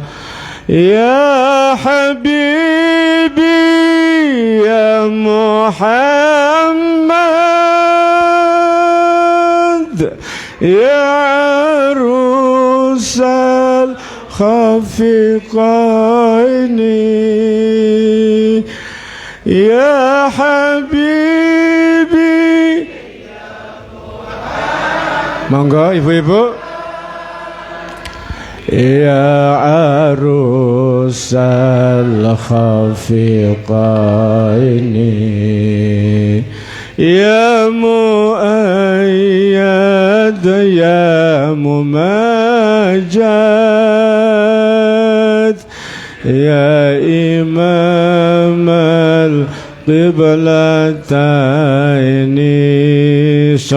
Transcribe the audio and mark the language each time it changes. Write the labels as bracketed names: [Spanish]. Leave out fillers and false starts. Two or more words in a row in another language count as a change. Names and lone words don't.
[Arabic] يا حبيبي يا محمد يا عروس الخافقين يا حبيبي. [Javanese] Monggo ibu-ibu. [Arabic] يا عروس الخافقين يا مؤيد يا ممجد يا إمام القبلتين